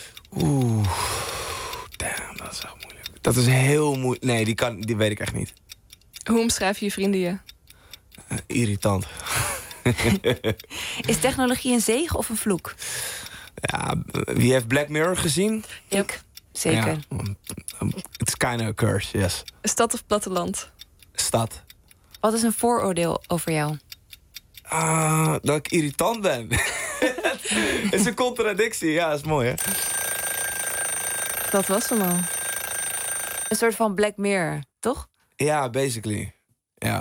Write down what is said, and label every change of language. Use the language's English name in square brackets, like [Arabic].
[Dutch] Damn, dat is wel moeilijk. Dat is heel moeilijk. Nee, die weet ik echt niet. Hoe omschrijf je vrienden je? Irritant. Is technologie een zegen of een vloek? Ja, wie heeft Black Mirror gezien? Ik, zeker. [English] Ja, it's kind of a curse, yes. [Dutch] Stad of platteland? Stad. Wat is een vooroordeel over jou? Dat ik irritant ben. Het is een contradictie, ja, is mooi, hè? Dat was hem al. Een soort van Black Mirror, toch? Ja, basically. Ja.